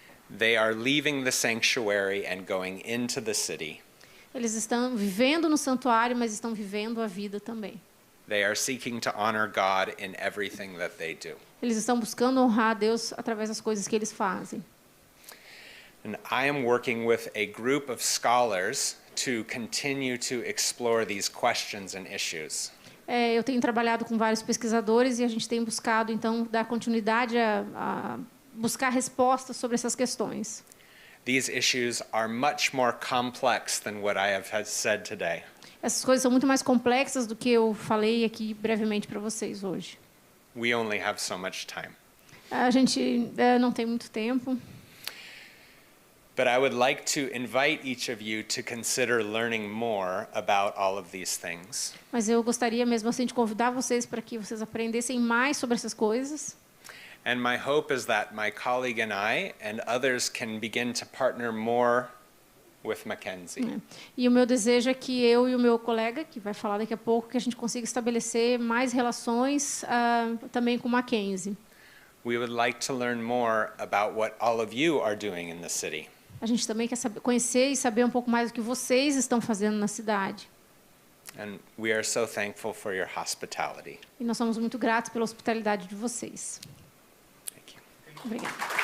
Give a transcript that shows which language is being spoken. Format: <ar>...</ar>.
<en>They are leaving the sanctuary and going into the city.</en> <pt>Eles estão vivendo no santuário, mas estão vivendo a vida também.</pt> <en>They are seeking to honor God in everything that they do.</en> <pt>Eles estão buscando honrar a Deus através das coisas que eles fazem.</pt> <en>And I am working with a group of scholars to continue to explore these questions and issues.</en> <pt>Eu tenho trabalhado com vários pesquisadores e a gente tem buscado então dar continuidade a buscar respostas sobre essas questões.</pt> <en>These issues are much more complex than what I have said today.</en> <pt>Essas coisas são muito mais complexas do que eu falei aqui brevemente para vocês hoje.</pt> <en>We only have so much time.</en> <pt>A gente não tem muito tempo.</pt> <en>But I would like to invite each of you to consider learning more about all of these things.</en> <pt>Mas eu gostaria mesmo assim de convidar vocês para que vocês aprendessem mais sobre essas coisas.</pt> <en>And my hope is that my colleague and I and others can begin to partner more with Mackenzie.</en> <pt>E o meu desejo é que eu e o meu colega, que vai falar daqui a pouco, que a gente consiga estabelecer mais relações também com Mackenzie.</pt> <en>We would like to learn more about what all of you are doing in the city.</en> <pt>A gente também quer conhecer e saber um pouco mais do que vocês estão fazendo na cidade.</pt> <en>And we are so thankful for your hospitality.</en> <pt>E nós somos muito gratos pela hospitalidade de vocês.</pt> <en>Thank you.</en> <pt>Obrigada.</pt>